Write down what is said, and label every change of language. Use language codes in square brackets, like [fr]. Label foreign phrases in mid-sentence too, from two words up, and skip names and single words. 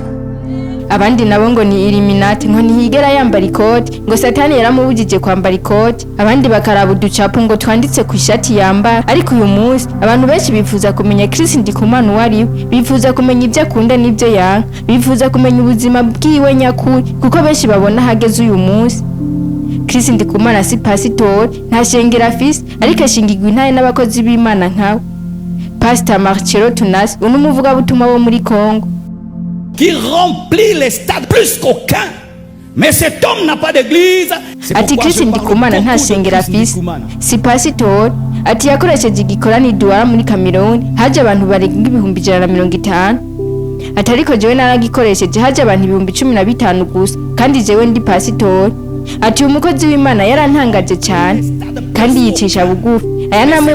[rn] abandi nabo ngo ni Illuminati ngo ntihigera yambara ikoti ngo satani yaramubujije kwambara ikoti abandi bakaraba uducapu ngo twanditse ku ishati yambara ariko uyu munsi abantu benshi bifuza kumenya Kristo Ndikumana uwari bifuza kumenya ibyo akunda n'ibyo yanga bifuza kumenya ubuzima bwiwe nyakuri kuko benshi babona hageze uyu munsi Kristo Ndikumana si pasitori nta shengera afise ariko ashingirwa intaye n'abakozi b'Imana nkawe Pastor Marcelo Tunas unumuvuga butumwa wo muri Kongo [fr] qui remplit les stades plus qu'aucun. Mais cet homme n'a pas d'église. [rn] Ati Kristo Ndikumana nta shengera afise si pasitori ati yakoresheje igikorani duwara muri Cameroon haje abantu barenga 150 ati ariko jewe naragikoresheje haje abantu 15 gusa kandi jewe ndi pasitori ati umukozi w'Imana yarantangaje cyane kandi yicisha bugufi aya namwe